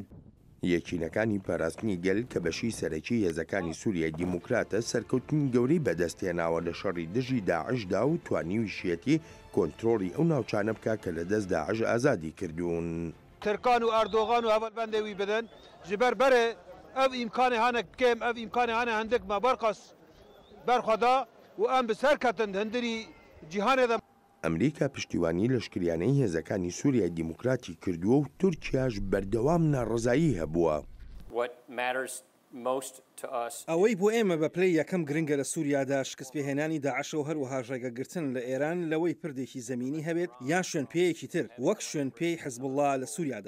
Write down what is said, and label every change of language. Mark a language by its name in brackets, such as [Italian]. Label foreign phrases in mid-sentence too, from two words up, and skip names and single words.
[Central Kurdish] یەکینەکانی پاراستنی گەل کە بەشی سەرەکی هێزەکانی سووریای دیموکراتە سەرکەوتنی گەورەی بەدەستێناوە لە شەڕی دژی داعشدا و توانیویشیەتی کۆنتترۆڵی ئەو ناوچانە بکە کە لە دەست داعش ئازادی کردوون. ترکان و ئەردۆغان و هەبەربەندێوی بدەن [Kurdish] ji ber berê ev îmkanê hene kêm ev îmkanê hene hindik me berqas berxweda û em bi serketin hindirî cîhanê de. [Central Kurdish] ئەمریکا پشتیوانی لەشکریانەی هێزەکانی سووریای دیموکراتی کردووە و تورکیاش بەردەوام ناڕزایی هەبووە. ئەوەی بۆ ئێمە بە پلەی یەکەم گرنگە لە سووریادا شکست پێهێنانی داعش و هەروەها ڕێگەگرتن لە ئێران لەوەی پردێکی زەمینی هەبێت یان شوێن پێیەکی تر وەک شوێن پێی حزبوڵڵا لە سووریادا.